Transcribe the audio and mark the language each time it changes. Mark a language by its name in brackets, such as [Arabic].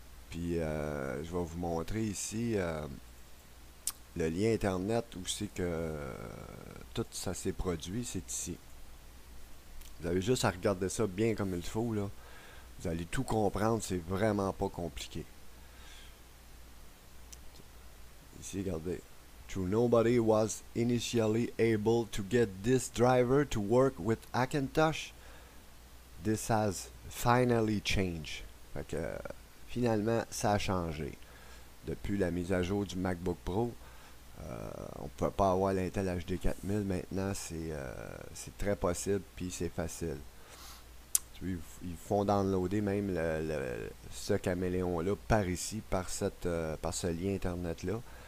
[French] Puis je vais vous montrer ici le lien internet où c'est que tout ça s'est produit, c'est ici. Vous avez juste à regarder ça bien comme il faut là. Vous allez tout comprendre, c'est vraiment pas compliqué. Ici, regardez. [English] True, nobody was initially able to get this driver to work with Hackintosh. This has finally changed. [French] Fait que finalement, ça a changé. Depuis la mise à jour du MacBook Pro, on ne peut pas avoir l'Intel HD 4000. Maintenant, c'est très possible, puis c'est facile. Ils font downloader même ce caméléon-là par ici, par ce lien Internet-là.